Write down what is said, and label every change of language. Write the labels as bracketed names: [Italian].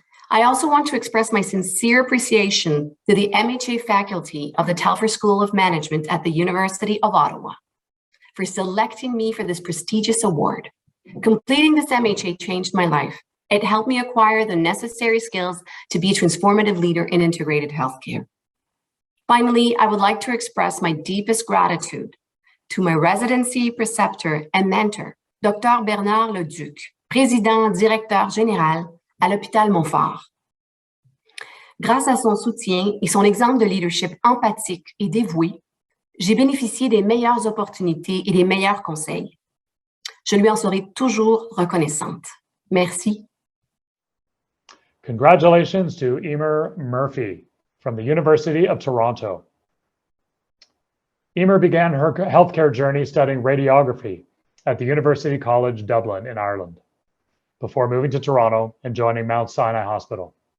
[English] I also want to express my sincere appreciation to the MHA faculty of the Telfer School of Management at the University of Ottawa for selecting me for this prestigious award. Completing this MHA changed my life. It helped me acquire the necessary skills to be a transformative leader in integrated healthcare. Finally, I would like to express my deepest gratitude to my residency preceptor and mentor, Dr. [French] Bernard Leduc, président directeur général à l'hôpital Montfort. Grâce à son soutien et son exemple de leadership empathique et dévoué, j'ai bénéficié des meilleures opportunités et des meilleurs conseils. Je lui en serai toujours reconnaissante. Merci. [English] Congratulations to Emer Murphy from the University of Toronto. Emer began her healthcare journey studying radiography at the University College Dublin in Ireland, before moving to Toronto and joining Mount Sinai Hospital.